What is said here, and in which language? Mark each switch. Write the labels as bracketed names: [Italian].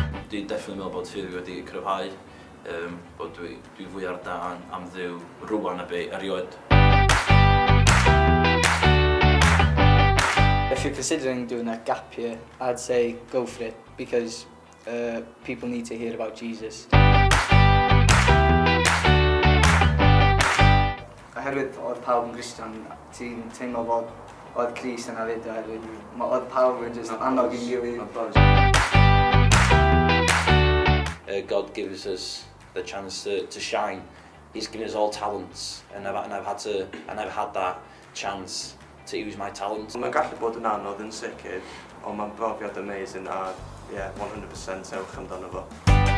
[Welsh] Dwi'n definitely meddwl bod ffydd fi wedi cryfhau, bod dwi fwy ar dan am Dduw rwan a be erioed. [English] If you're considering doing a gap year, I'd say go for it, because people need to hear about Jesus. [Welsh] Oherwydd oedd pawb yn Christian, ti'n teimlo bod oedd Crist yna fyd oherwydd oedd pawb yn just annog i'n gilydd. [English] God gives us the chance to shine. He's given us all talents, and I've never had that chance to use my talent. [Welsh] Mae'n gallu bod yn anodd yn sicr, ond mae'n brofiad amazing a 100% ewch amdano fo.